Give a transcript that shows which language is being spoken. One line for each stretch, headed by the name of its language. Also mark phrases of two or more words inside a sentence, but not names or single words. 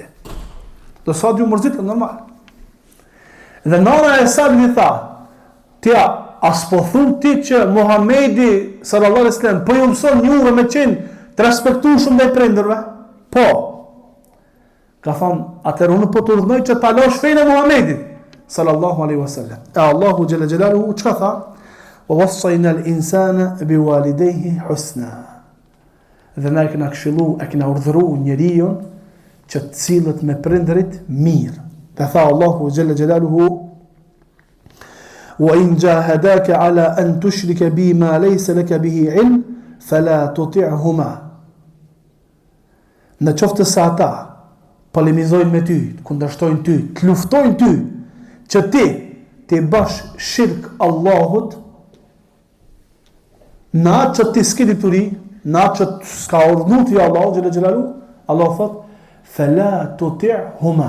Albanian: Do Saadi u mërzit, normal. Dhe nëna e Saadit i tha, tja, as po thun ti që Muhamedi
Arabic: صلى الله عليه وسلم
Albanian: po ju mëson juve me qenë të respektueshëm ndaj prindërve? Po. Ka thonë, atëherë unë po të urdhnoj që ta lash fenë e Muhamedit
Arabic: صلى الله عليه وسلم.
Albanian: E Allahu
Arabic: جل جلاله
Albanian: çka tha?
Arabic: ووصينا الإنسان بوالديه حسنا.
Albanian: Dhe na kena këshillu, e kena urdhëruar njeriu që të cilët me prindërit mirë. Dhe tha Allahu
Arabic: جل جلاله: وإن جاهداك على أن تشرك بي ما ليس لك به علم فلا تطعهما.
Albanian: Në qoftë se ata polemizojnë me ty, të kundërshtojnë ty, të luftojnë ty, që ti bash shirk Allahut, në atë që ti s'ke dituri, në atë që s'ka urdhëruar ti Allahu
Arabic: جل جلاله,
Albanian: Allah thot:
Arabic: "فلا تطعهما."